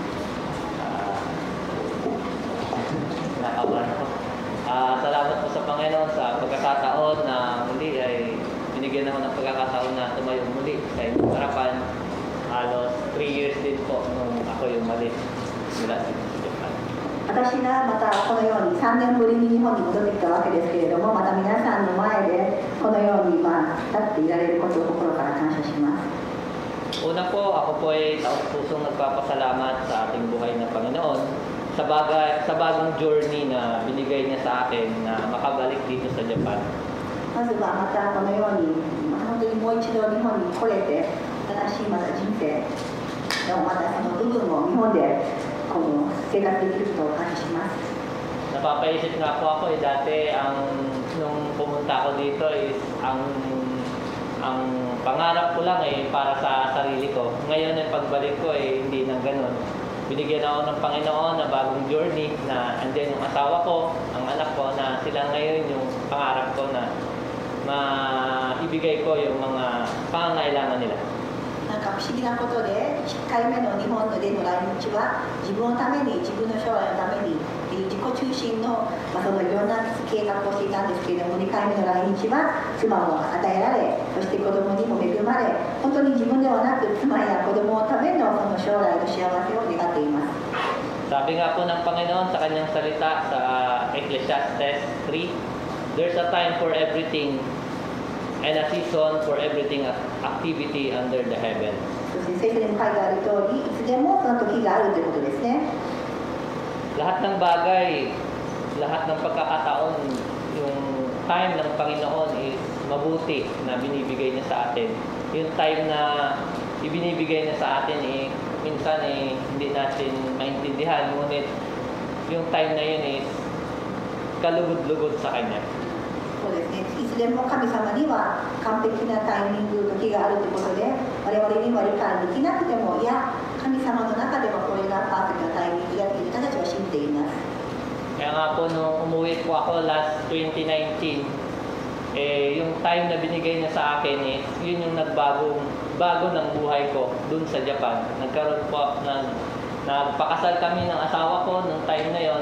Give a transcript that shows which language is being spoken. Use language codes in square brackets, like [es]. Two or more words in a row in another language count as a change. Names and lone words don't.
[tl] Nakabahan ko. Salamat po sa Panginoon sa pagkakataon na muli ay binigyan ako ng pagkakataon na tumayo muli sa inyong harapan. Halos 3 years din po nung ako yung malis mula sa Japan. [ja] 私がまたこのように3年ぶりに日本に戻ってきたわけですけれども、また皆さんの前でこのように立っていられることを心から感謝します。 [tl] Una po, ako po ay taos-pusong nagpapasalamat sa ating buhay na Panginoon sa bagong journey na binigay niya sa akin na makabalik dito sa Japan. [ja] まずはまたこのように本当にもう一度日本に来れて新しいまた人生のまたその部分を日本でこの生活できることを感謝します。 [tl] Napapaisip nga po ako dati nung pumunta ako dito is ang pangarap ko lang para sa sarili ko. Ngayon ang pagbalik ko hindi nang ganun. Binigyan ako ng Panginoon na bagong journey na andyan yung asawa ko, ang anak ko na sila ngayon yung pangarap ko na maibigay ko yung mga pangangailangan nila. [ja] なんか不思議なことで1回目の日本での来日は自分のために自分の将来のために自己中心の、そのいろんな計画をしていたんですけれども、2回目の来日は妻も与えられ、そして子供にも恵まれ、本当に自分ではなく妻や子供のためのその将来の幸せを願っています。 [tl] Sabi nga po ng Panginoon sa kanyang salita sa Ecclesiastes 3, [en] there's a time for everything and a season for everything activity under the heaven. [ja] そして聖書にも書いてある通り、いつでもその時があるということですね。 [tl] Lahat ng bagay, lahat ng pagkakataon, yung time ng Panginoon is mabuti na binibigay niya sa atin. Yung time na ibinibigay niya sa atin, minsan hindi natin maintindihan, ngunit yung time na yun is kalugod-lugod sa Kanya. [ja] そうですね、いつでも神様には完璧なタイミング、時があるということで、我々には理解できなくても、いや、神様の中ではこれがパーフェクトなタイミングだという私たちは信じています。 [tl] Kaya nga po nung umuwi po ako last 2019, yung time na binigay niya sa akin, yun yung bago ng buhay ko dun sa Japan. Nagkaroon po, nagpakasal kami ng asawa ko nung time na yon.